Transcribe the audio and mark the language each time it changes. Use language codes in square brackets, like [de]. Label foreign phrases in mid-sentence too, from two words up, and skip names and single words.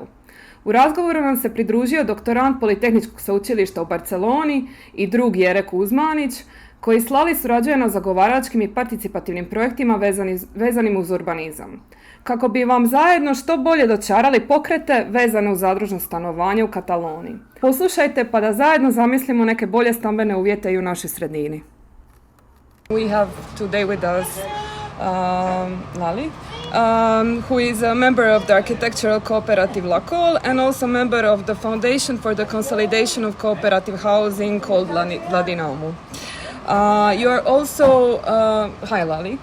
[hr] U razgovoru nam se pridružio doktorant Politehničkog sveučilišta u Barceloni i drug Jere Kuzmanić, koji s Lali surađuje na zagovaračkim i participativnim projektima vezanim uz urbanizam, kako bi vam zajedno što bolje dočarali pokrete vezane uz zadružno stanovanje u Kataloniji. Poslušajte pa da zajedno zamislimo neke bolje stambene uvjete i u našoj sredini. [en] We have today with us Lali, who is a member of the architectural cooperative Lacol and also member of the Foundation for the Consolidation of Cooperative Housing called Dinamo. You are also, hi Lali.